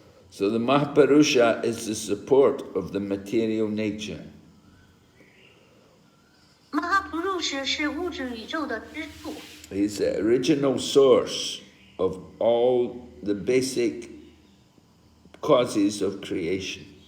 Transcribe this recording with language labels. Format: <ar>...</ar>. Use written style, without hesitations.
<en>So the Mahapurusha is the support of the material nature.</en> <zh>马哈普鲁什是物质宇宙的支柱。</zh> <en>He's the original source of all the basic causes of creation.</en>